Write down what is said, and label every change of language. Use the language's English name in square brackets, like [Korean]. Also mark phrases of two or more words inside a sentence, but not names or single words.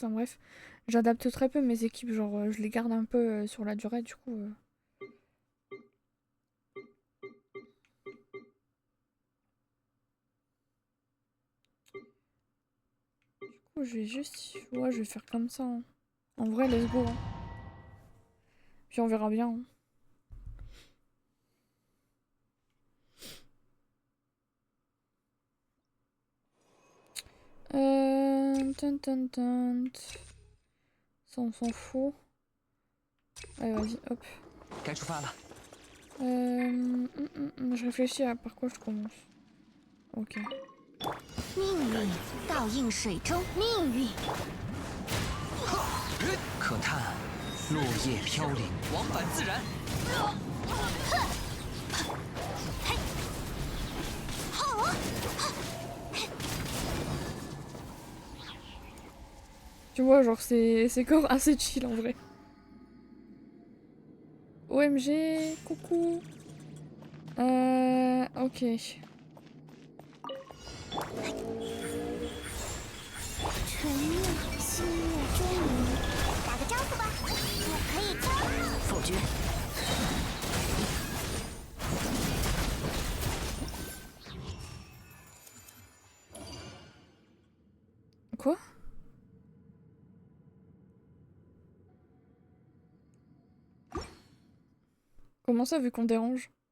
[French] Enfin bref, j'adapte très peu mes équipes. Genre, je les garde un peu sur la durée, du coup. Du coup, je vais juste... Ouais, je vais faire comme ça. Hein. En vrai, [English] let's go. [French] Hein. Puis on verra bien. Hein. Ça, on s'en fout. Allez, vas-y, hop. Je réfléchis à par quoi je commence. Ok. [Chinese] 命运倒映水中，命运。可叹落叶飘零，往返自然。 [French] Tu vois, genre, c'est corps assez chill en vrai. OMG, coucou. Ok. [Chinese] 沉默，心月中明，打个招呼吧，我可以教。否决。 [French] Quoi? Comment ça, vu qu'on dérange?